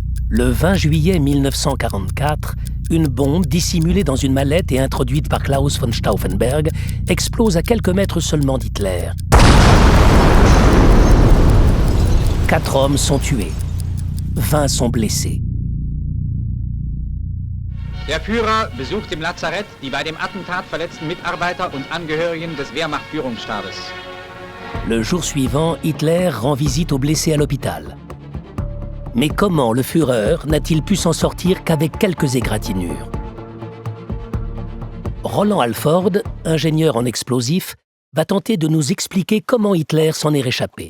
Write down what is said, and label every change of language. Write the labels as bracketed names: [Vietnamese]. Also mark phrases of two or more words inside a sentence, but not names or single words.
[French] Le 20 juillet 1944, une bombe dissimulée dans une mallette et introduite par Klaus von Stauffenberg explose à quelques mètres seulement d'Hitler. 4 hommes sont tués. 20 sont blessés. [German] Der Führer besucht im Lazarett die bei dem Attentat verletzten Mitarbeiter und Angehörigen des Wehrmacht-Führungsstabes. [French] Le jour suivant, Hitler rend visite aux blessés à l'hôpital. Mais comment le Führer n'a-t-il pu s'en sortir qu'avec quelques égratignures? Roland Alford, ingénieur en explosifs, va tenter de nous expliquer comment Hitler s'en est réchappé.